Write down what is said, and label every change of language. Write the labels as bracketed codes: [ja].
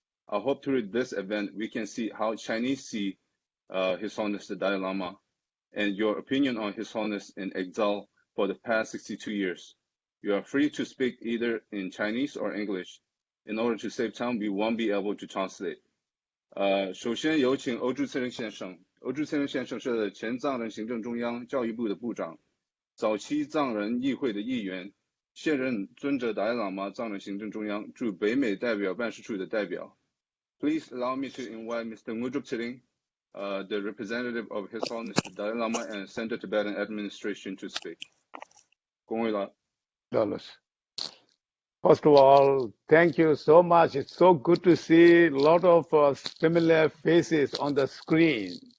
[en] I hope through this event we can see how Chinese see His Holiness the Dalai Lama and your opinion on His Holiness in exile for the past 62 years. You are free to speak either in Chinese or English. In order to save time, we won't be able to translate. [zh] 首先有请欧珠次仁先生。欧珠次仁先生是前藏人行政中央教育部的部长，早期藏人议会的议员，现任尊者达赖喇嘛藏人行政中央驻北美代表办事处的代表。 [en] Please allow me to invite Mr. Ngudrup Tsering, the representative of His Holiness the Dalai Lama and Central Tibetan Administration to speak. [zh] 恭维了。 [en] First of all, thank you so much. It's so good to see a lot of familiar faces on the screen.